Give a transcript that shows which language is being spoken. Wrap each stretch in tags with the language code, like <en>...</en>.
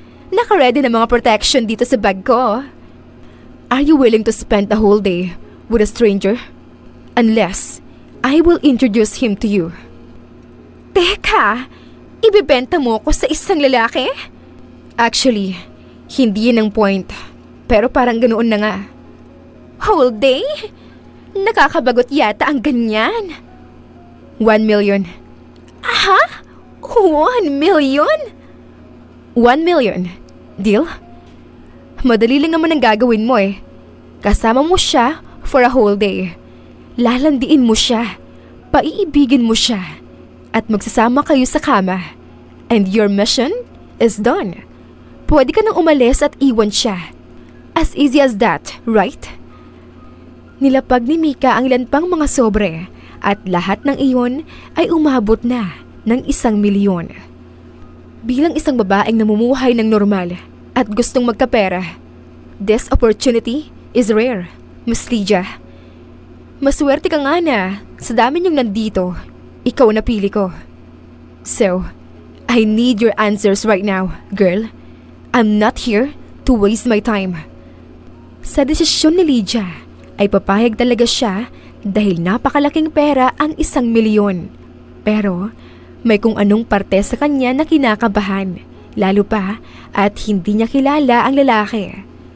<tl>Naka-ready na mga protection dito sa bag ko.</tl> <en>Are you willing to spend the whole day with a stranger? Unless I will introduce him to you.</en> <tl>Teka, ibibenta mo ko sa isang lalaki? Actually, hindi yun ang point. Pero parang ganoon na nga.</tl> <en>Whole day?</en> <tl>Nakakabagot yata ang ganyan.</tl> <en>1 million. Aha? 1 million? 1 million. Deal?</en> <tl>Madali lang naman ang gagawin mo eh. Kasama mo siya</tl> <en>for a whole day.</en> <tl>Lalandiin mo siya. Paiibigin mo siya. At magsasama kayo sa kama.</tl> <en>And your mission is done.</en> <tl>Pwede ka nang umalis at iwan siya.</tl> <en>As easy as that, right?</en> <tl>Nilapag ni Mika ang ilan pang mga sobre at lahat ng iyon ay umabot na ng 1 milyon. Bilang isang babaeng namumuhay ng normal at gustong magkapera,</tl> <en>this opportunity is rare, Miss Lydia.</en> <tl>Maswerte ka nga na sa dami niyong nandito, ikaw na pili ko.</tl> <en>So, I need your answers right now, girl. I'm not here to waste my time.</en> <tl>Sa desisyon ni Lydia, ay papayag talaga siya dahil napakalaking pera ang 1 milyon. Pero may kung anong parte sa kanya na kinakabahan, lalo pa at hindi niya kilala ang lalaki.</tl>